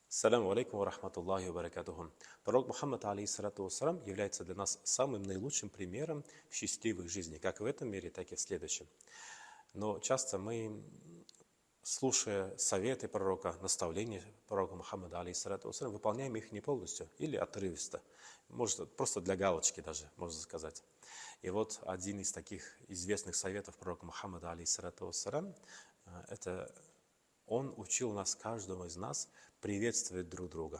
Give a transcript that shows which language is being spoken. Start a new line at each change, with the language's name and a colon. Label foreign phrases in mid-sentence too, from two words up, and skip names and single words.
Arabic: السلام عليكم ورحمة الله وبركاته.
Russian: Пророк Мухаммад,
Arabic: عليه الصلاة والسلام,
Russian: является для нас самым наилучшим примером в счастливой жизни, как в этом мире, так и в следующем. Но часто мы, слушая советы пророка, наставления пророка Мухаммада,
Arabic: عليه الصلاة والسلام,
Russian: выполняем их не полностью или отрывисто. Может, просто для галочки даже, можно сказать. И вот один из таких известных советов пророка Мухаммада,
Arabic: عليه الصلاة والسلام,
Russian: это он учил нас, каждого из нас, приветствовать друг друга.